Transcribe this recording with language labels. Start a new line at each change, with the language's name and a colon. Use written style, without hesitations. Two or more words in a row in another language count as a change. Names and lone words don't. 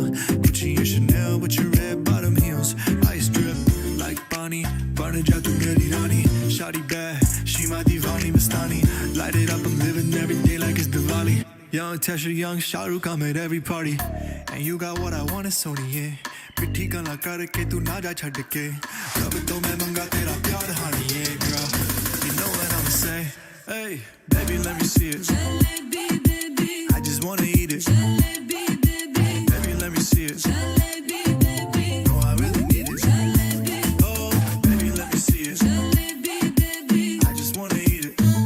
English: Gucci and Chanel with your red bottom heels. Ice drip like Bonnie, burning out the
Hindi: मेरी रानी.
English: Shawty bad, she my
Hindi: दीवानी मस्तानी.
English: Light it up, I'm living every day like it's Diwali. Young Tesha, young Shah Rukh, I'm at every party. And you got what I want, it's Sony, yeah.
Punjabi: ਪਿੱਠੀ ਗਲਾ ਕਰਕੇ ਤੂੰ ਨਾ ਜਾ ਛੱਡ ਕੇ ਰੱਬ ਤੋਂ ਮੈਂ ਮੰਗਾਂ ਤੇਰਾ ਪਿਆਰ
English: honey yeah girl you know what I'ma say hey baby let me see it I just wanna eat it baby let me see it no I really need it oh baby let me see it I just wanna eat it